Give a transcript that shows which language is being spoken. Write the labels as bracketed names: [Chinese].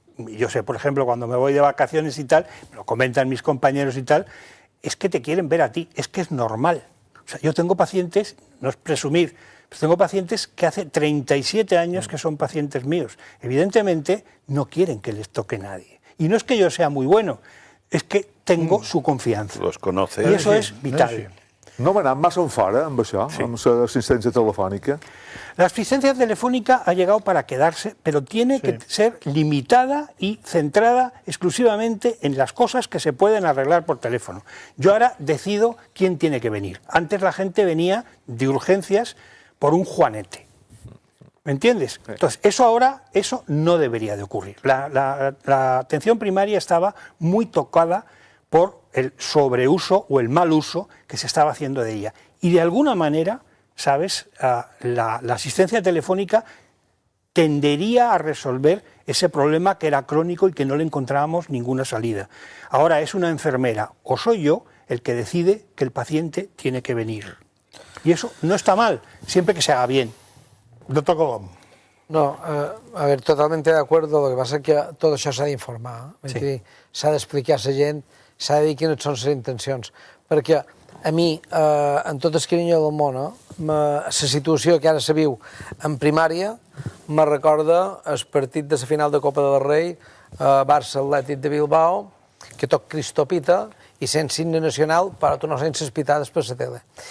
[Spanish] Yo sé, por ejemplo, cuando me voy de vacaciones y tal, me lo comentan mis compañeros y tal, es que te quieren ver a ti, es que es normal. O sea, yo tengo pacientes, no es presumir, pero tengo pacientes que hace 37 años que son pacientes míos. Evidentemente no quieren que les toque nadie. Y no es que yo sea muy bueno, es que tengo su confianza. Los conoce. Y eso es vital. [Catalan] No hem anat massa enfora amb això, amb l'assistència telefònica? [Spanish] La asistencia telefónica ha llegado para quedarse, pero tiene que ser limitada y centrada exclusivamente en las cosas que se pueden arreglar por teléfono. Yo ahora decido quién tiene que venir. Antes la gente venía de urgencias por un juanete. ¿Me entiendes? Entonces, eso no debería de ocurrir. La atención primaria estaba muy tocada por el sobreuso o el mal uso que se estaba haciendo de ella. Y de alguna manera, ¿sabes?, la asistencia telefónica tendería a resolver ese problema que era crónico y que no le encontrábamos ninguna salida. Ahora es una enfermera o soy yo el que decide que el paciente tiene que venir. Y eso no está mal, siempre que se haga bien. Doctor Colom. No, a ver, totalmente de acuerdo, lo que pasa es que [Catalan] tot això s'ha d'informar, s'ha d'explicar a la gent, s'ha de dir quines són les intencions, perquè a mi, en tot el carinyo del món, la situació que ara se viu en primària me recorda el partit de la final de Copa del Rei, Barça Atlètic de Bilbao, que toc Cristopita i sense himne nacional, però tu no sents les pitades per la tele.